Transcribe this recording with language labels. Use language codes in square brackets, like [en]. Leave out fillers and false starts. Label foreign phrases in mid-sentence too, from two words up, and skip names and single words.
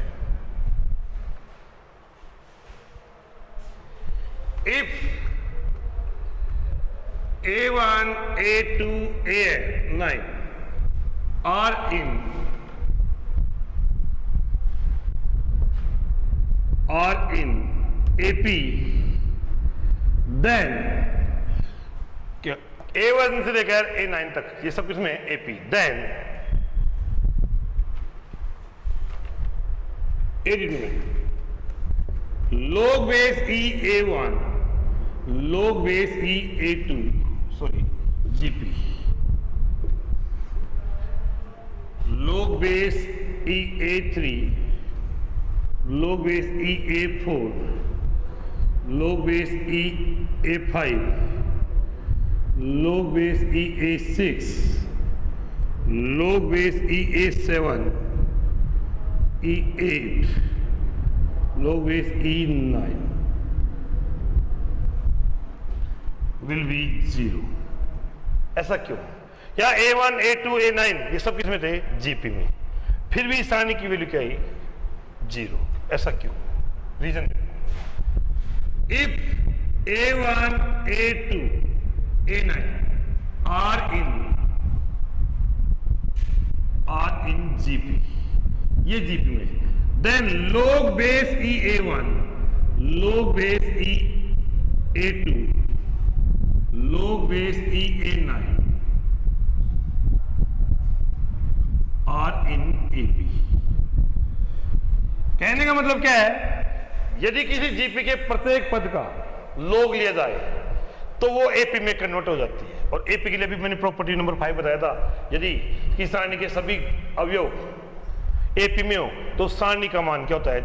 [en] if A1, A2, A9 are in AP, then [hi] क्या A1 से लेकर A9 तक ये सब किसमें? [en] AP, then log base E A1 log base E A2 GP log base E A3 log base E A4 log base E A5 log base E A6 log base E A7 E8 log base E9 will be 0। [hi] ऐसा क्यों? या A1, A2, A9 ये सब किसमें थे? GP में, फिर भी सारणी की वैल्यू क्या है? 0। ऐसा क्यों? रीजन, [en] इफ A1, A2, A9 are in GP, [hi] ये GP में, [en] then log base E A1 log base E A2 log base E A9 are in AP। [hi] कहने का मतलब क्या है? यदि किसी जीपी के प्रत्येक पद का log लिया जाए तो वो एपी में कन्वर्ट हो जाती है, और एपी के लिए भी मैंने [en] property number [hi] 5 बताया था। यदि किसी सारणी के सभी अवयव एपी में हो तो सारणी का मान क्या होता है?